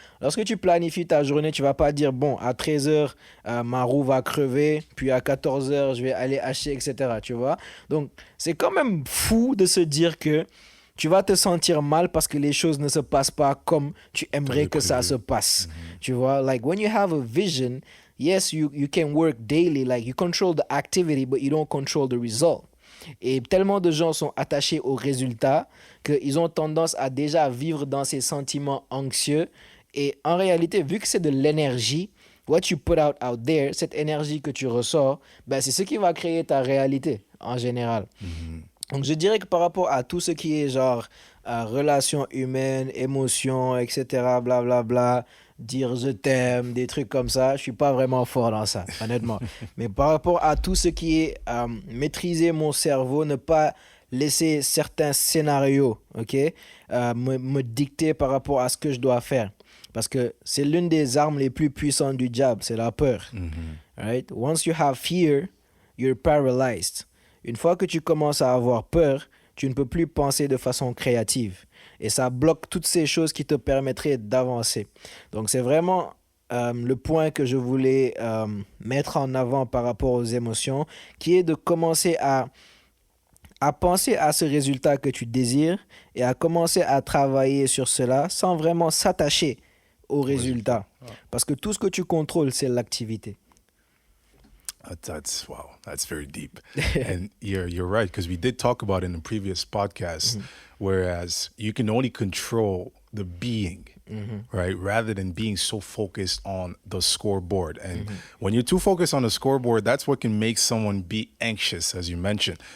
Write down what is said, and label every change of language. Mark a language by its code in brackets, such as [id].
[fr] Lorsque tu planifies ta journée, tu ne vas pas dire, bon, à 13 heures, ma roue va crever, puis à 14 heures, je vais aller acheter, etc. Tu vois? Donc, c'est quand même fou de se dire que tu vas te sentir mal parce que les choses ne se passent pas comme tu aimerais T'avais que ça se prévu. passe. Tu vois? [en] Like, when you have a vision, yes, you can work daily, like, you control the activity, but you don't control the result. [fr] Et tellement de gens sont attachés aux résultats qu'ils ont tendance à déjà vivre dans ces sentiments anxieux. Et en réalité, vu que c'est de l'énergie, [en] what you put out there, [fr] cette énergie que tu ressors, ben c'est ce qui va créer ta réalité en général. Donc je dirais que par rapport à tout ce qui est genre relations humaines, émotions, etc., blablabla, dire je t'aime, des trucs comme ça, je suis pas vraiment fort dans ça, honnêtement. Mais par rapport à tout ce qui est maîtriser mon cerveau, ne pas laisser certains scénarios, ok, me dicter par rapport à ce que je dois faire. Parce que c'est l'une des armes les plus puissantes du diable, c'est la peur. [en] Right? Once you have fear, you're paralyzed. [fr] Une fois que tu commences à avoir peur, tu ne peux plus penser de façon créative. Et ça bloque toutes ces choses qui te permettraient d'avancer. Donc c'est vraiment le point que je voulais mettre en avant par rapport aux émotions, qui est de commencer à penser à ce résultat que tu désires et à commencer à travailler sur cela sans vraiment s'attacher au Au résultat. résultat. Parce que tout ce que tu contrôles, c'est l'activité. [en] That's wow. That's very deep, and you're right because we did talk about it in the previous podcast. Whereas you can only control the being, right, rather than being so focused on the scoreboard. And when you're too focused on the scoreboard, that's what can make someone be anxious, as you mentioned.